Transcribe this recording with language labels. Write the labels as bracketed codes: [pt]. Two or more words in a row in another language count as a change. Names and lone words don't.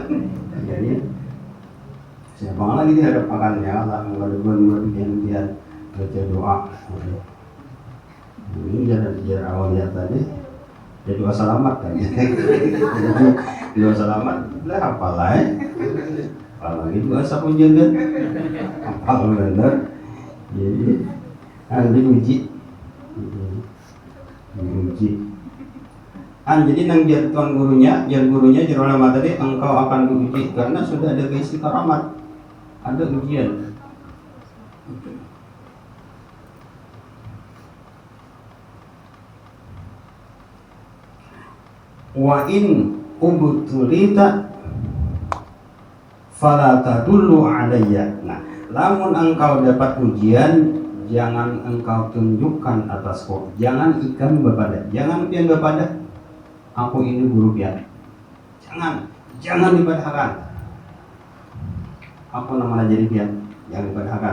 [bjn] Jadi siapa lagi di hadapan ya Allah, nggak dia baca doa. Ini jadi awalnya tadi, jadi doa selamat kan? Doa selamat, lah apalah? Apalagi doa sapu jagat, apal benar. Jadi diuji. Jadi nang jar gurunya jar ulama tadi, engkau akan diuji karena sudah ada gaisi karamat, ada ujian. [ar] وإن ابتليت فلا تدل علي. [bjn] Nah, lamun engkau dapat ujian, jangan engkau tunjukkan atasku, jangan ikan bepada, jangan pian bepada, aku ini guru pian, jangan dipadahakan, aku namanya jadi pian, jangan dipadahakan.